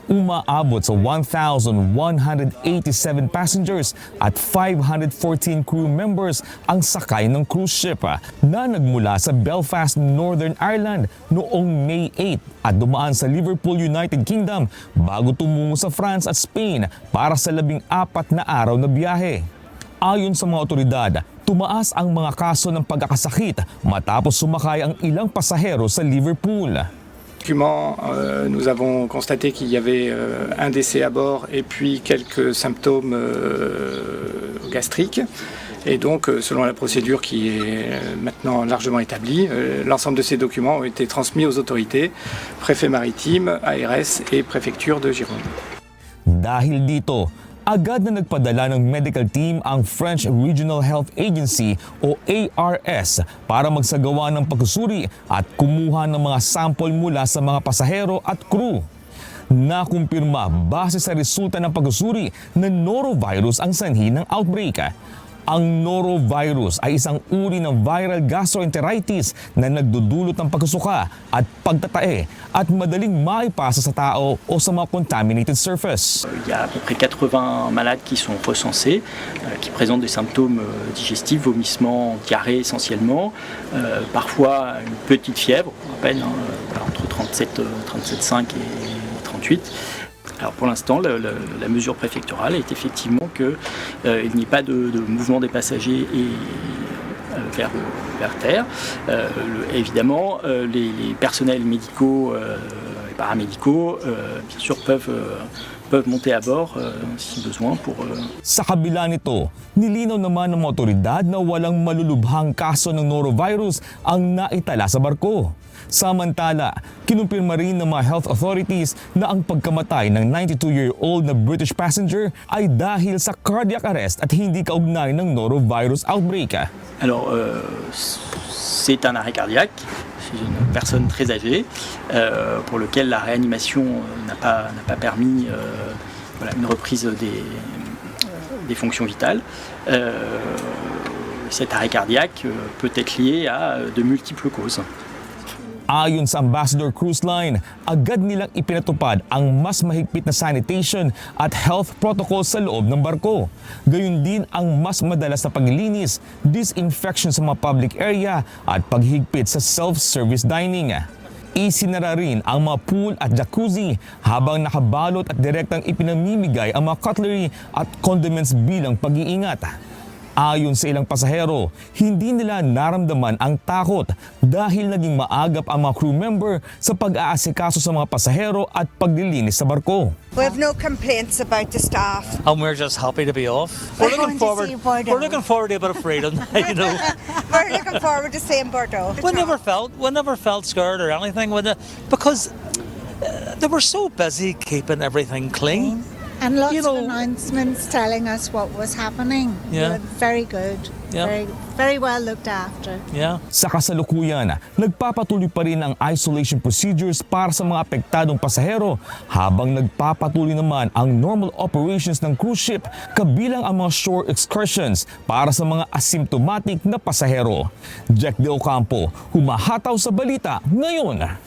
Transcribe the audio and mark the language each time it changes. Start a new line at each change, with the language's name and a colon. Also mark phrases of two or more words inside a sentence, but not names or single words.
Filipino: Umaabot sa 1,187 passengers at 514 crew members ang sakay ng
English: cruise ship
Filipino: na nagmula sa Belfast, Northern Ireland noong May 8 at dumaan sa Liverpool, United Kingdom bago tumungo sa France at Spain para sa 14 na araw na biyahe. Ayon sa mga otoridad, tumaas ang mga kaso ng pagkakasakit matapos sumakay ang ilang pasahero sa Liverpool.
French: Nous avons constaté qu'il y avait un décès à bord et puis quelques symptômes gastriques. Et donc, selon la procédure qui est maintenant largement établie, l'ensemble de ces documents ont été transmis aux autorités, préfet maritime, ARS et préfecture de Gironde.
Filipino: Dahil dito, agad na nagpadala ng
English: medical team
Filipino: ang French Regional Health Agency o ARS para magsagawa ng pagsusuri at kumuha ng mga sample mula sa mga pasahero at crew. Nakumpirma base sa resulta ng pagsusuri na norovirus ang sanhi ng outbreak. Ang norovirus ay isang uri ng
English: viral gastroenteritis
Filipino: na nagdudulot ng pagkasuka at pagtatae at madaling maipasa sa tao o sa mga
English: contaminated surface.
French: Il y a à peu près 80 malades qui sont recensés, qui présentent des symptômes digestifs, vomissements, diarrhée essentiellement, parfois une petite fièvre, à peine entre 37,5 et 38. Alors pour l'instant, la mesure préfectorale est effectivement qu'il n'y ait pas de mouvement des passagers vers terre. Évidemment, les personnels médicaux et paramédicaux, bien sûr, peuvent monter à bord si besoin pour...
Filipino: Sa kabila nito, nilinaw naman ng mga otoridad na walang malulubhang kaso ng norovirus ang naitala sa barko. Samantala, kinumpirma rin ng mga
English: health authorities
Filipino: na ang pagkamatay ng 92-year-old na
English: British passenger
Filipino: ay dahil sa
English: cardiac arrest
Filipino: at hindi kaugnay ng
English: norovirus outbreak.
French: Alors, c'est un arrêt cardiaque. C'est une personne très âgée pour lequel la réanimation n'a pas permis une reprise des fonctions vitales. Cet arrêt cardiaque peut être lié à de multiples causes.
Filipino: Ayon sa Ambassador Cruise Line, agad nilang ipinatupad ang mas mahigpit na sanitation at
English: health protocol
Filipino: sa loob ng barko. Gayun din ang mas madalas na paglilinis, disinfection sa mga
English: public area
Filipino: at paghigpit sa
English: self-service dining.
Filipino: Isinara rin ang mga pool at jacuzzi habang nakabalot at direktang ipinamimigay ang mga cutlery at condiments bilang pag-iingat. Ayon sa ilang pasahero, hindi nila naramdaman ang takot dahil naging maagap ang mga
English: crew member
Filipino: sa pag-aasikaso sa mga pasahero at paglilinis sa barko.
English: We have no complaints about the staff. And we're just happy to be off. We're looking forward to a bit of freedom, you know. We're looking forward to seeing Bordeaux. We never felt scared or anything because they were so busy keeping everything clean. And lots of announcements telling us what was happening. Yeah. Very good. Yeah. Very well looked after. Yeah.
Filipino: Sa kasalukuyan, nagpapatuloy pa rin ang
English: isolation procedures
Filipino: para sa mga apektadong pasahero habang nagpapatuloy naman ang
English: normal operations
Filipino: ng
English: cruise ship
Filipino: kabilang ang mga
English: shore excursions
Filipino: para sa mga asymptomatic na pasahero. Jack De Ocampo, humahataw sa balita ngayon.